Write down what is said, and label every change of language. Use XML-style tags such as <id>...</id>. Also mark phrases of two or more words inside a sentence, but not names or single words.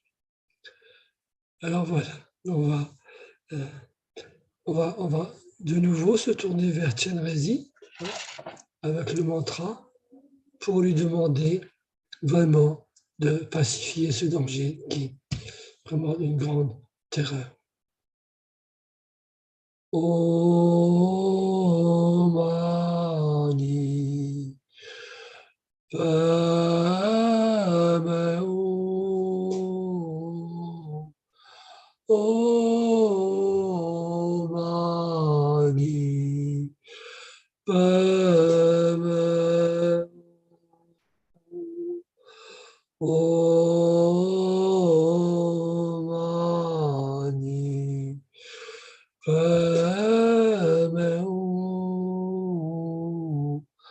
<fr>Alors voilà, on va de nouveau se tourner vers Chenrezig avec le mantra pour lui demander vraiment de pacifier ce danger qui est vraiment une grande terreur.</fr> <sa>Om Mani Padme Hum. Om Mani Padme Om Mani Padme Hum.</sa>